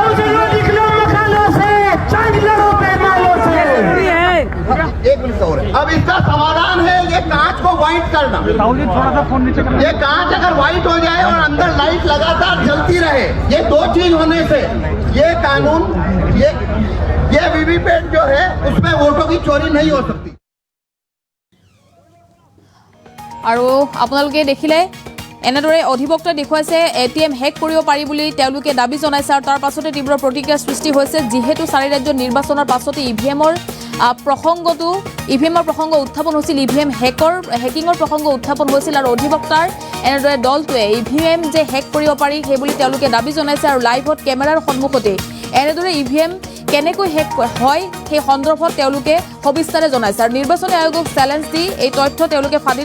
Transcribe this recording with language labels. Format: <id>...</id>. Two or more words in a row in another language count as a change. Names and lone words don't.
<hi>एक मिनट और है। अब इसका समाधान है ये कांच को व्हाइट करना। थोड़ा सा फोन नीचे करना। ये कांच अगर व्हाइट हो जाए और अंदर लाइट लगातार जलती रहे, ये 2 चीज होने से ये कानून, ये वीवीपैट जो है उसमें वोटों की चोरी नहीं हो सकती।</hi> <as>আৰু আপোনালোকে দেখিলে এনেদৰে অধিবক্তাই দেখুৱাইছে</as> <en>ATM hack</en> <as>কৰিব পাৰি বুলি তেওঁলোকে দাবী জনাইছে, আৰু তাৰ পাছতে তীব্ৰ প্ৰতিক্ৰিয়াৰ সৃষ্টি হৈছে। যিহেতু 4 ৰাজ্যৰ নিৰ্বাচনৰ পাছতে ইভিএমৰ প্ৰসংগটো ইভিএমৰ প্ৰসংগ উত্থাপন হৈছিল ইভিএম হেকিঙৰ প্ৰসংগ উত্থাপন হৈছিল আৰু অধিবক্তাৰ এনেদৰে দলটোৱে ইভিএম যে হেক কৰিব পাৰি সেই বুলি তেওঁলোকে দাবী জনাইছে আৰু লাইভত কেমেৰাৰ সন্মুখতে এনেদৰে ইভিএম কেনেকৈ হেক হয় সেই সন্দৰ্ভত তেওঁলোকে সবিস্তাৰে জনাইছে আৰু নিৰ্বাচনী আয়োগক চেলেঞ্জ দি এই তথ্য তেওঁলোকে ফাদিল</as>